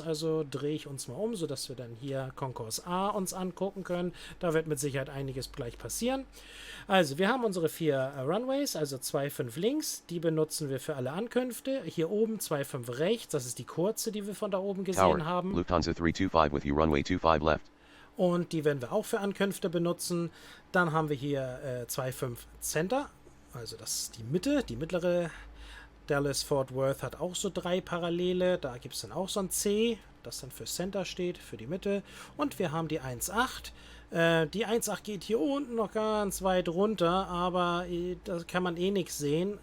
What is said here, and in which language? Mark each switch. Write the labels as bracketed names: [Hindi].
[German] Also drehe ich uns mal um, sodass wir dann hier Concourse A uns angucken können. Da wird mit Sicherheit einiges gleich passieren. Also wir haben unsere 4 Runways, also 2,5 links. Die benutzen wir für alle Ankünfte. Hier oben 2,5 rechts, das ist die kurze, die wir von da oben gesehen haben. [English] Lufthansa 325 with you runway 25 left. [German] Und die werden wir auch für Ankünfte benutzen. Dann haben wir hier 2,5 Center. Also das ist die Mitte, die mittlere. Dallas-Fort Worth hat auch so 3 Parallele. Da gibt es dann auch so ein C, das dann für Center steht, für die Mitte. Und wir haben die 1,8. Die 1,8 geht hier unten noch ganz weit runter, aber da kann man eh nichts sehen.